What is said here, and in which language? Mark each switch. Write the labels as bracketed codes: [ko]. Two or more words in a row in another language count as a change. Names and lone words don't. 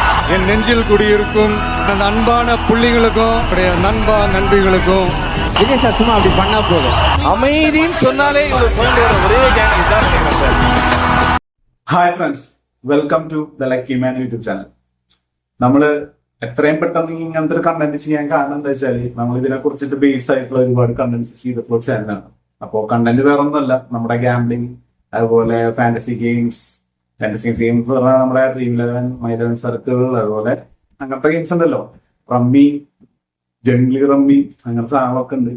[ta] என் நெஞ்சில் குடியிருக்கும் அந்த அன்பான புள்ளிகளுக்கும் நண்பா நண்பிகளுக்கும் விஜய் சார் சும்மா அப்படி பண்ணா போதும். அமைதின்னு சொன்னாலே இவ்வளவு பாயிண்ட் ஒரே கேங் தான். [en] Hi friends, welcome to the Lucky Man YouTube channel. [ml] നമ്മള് എത്രയും പെട്ടെന്ന് ഇങ്ങനത്തെ ഒരു കണ്ടന്റ് ചെയ്യാൻ കാരണം എന്താ വെച്ചാല് നമ്മൾ ഇതിനെ കുറിച്ചിട്ട് ബേസ് ആയിട്ടുള്ള ഒരുപാട് കണ്ടന്റ്സ് ചെയ്തിട്ടുള്ള ചാനലാണ്. അപ്പോൾ കണ്ടന്റ് വേറെ ഒന്നുമല്ല, നമ്മുടെ ഗാംബ്ലിംഗ്, അതുപോലെ [en] fantasy games [ml] പറഞ്ഞാൽ നമ്മുടെ ഡ്രീം 11, [en] My 11 Circle, [ml] അതുപോലെ അങ്ങനത്തെ ഗെയിംസ് ഉണ്ടല്ലോ, റമ്മി, [en] Junglee Rummy, [ml] അങ്ങനത്തെ സാധനങ്ങളൊക്കെ ഉണ്ട്.